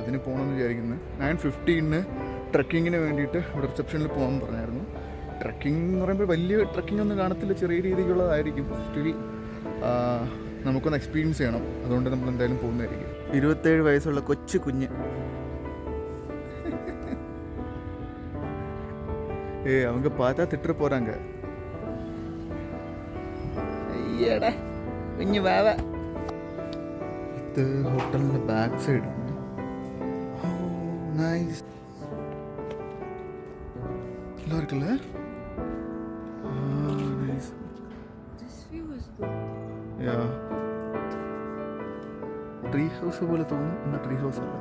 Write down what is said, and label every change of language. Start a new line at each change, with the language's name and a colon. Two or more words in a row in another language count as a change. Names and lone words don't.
Malayalam: അതിന് പോകണമെന്ന് വിചാരിക്കുന്നത്. 9:15 ട്രക്കിങ്ങിന് വേണ്ടിയിട്ട് ഇവിടെ റിസപ്ഷനിൽ പോകാൻ പറഞ്ഞായിരുന്നു. ട്രക്കിംഗ് എന്ന് പറയുമ്പോൾ വലിയ ട്രക്കിംഗ് ഒന്നും കാണത്തില്ല, ചെറിയ രീതിക്കുള്ളതായിരിക്കും. സ്റ്റിൽ നമുക്കൊന്ന് എക്സ്പീരിയൻസ് ചെയ്യണം. അതുകൊണ്ട് നമ്മൾ എന്തായാലും പോകുന്നതായിരിക്കും. 27 വയസ്സുള്ള കൊച്ചു കുഞ്ഞ്.
Tamil: அவங்க பார்த்தா திட்டு போகிறாங்க.
Malayalam: ஐயடா കുഞ്ഞു വാവ. ഇത് ഹോട്ടലിൻ്റെ ബാക്ക് സൈഡാണ്. നൈസ്. എല്ലാവർക്കും നൈസ്.
English: tree house
Malayalam: പോലെ തോന്നും. എന്നാൽ
English: tree house
Malayalam: അല്ല.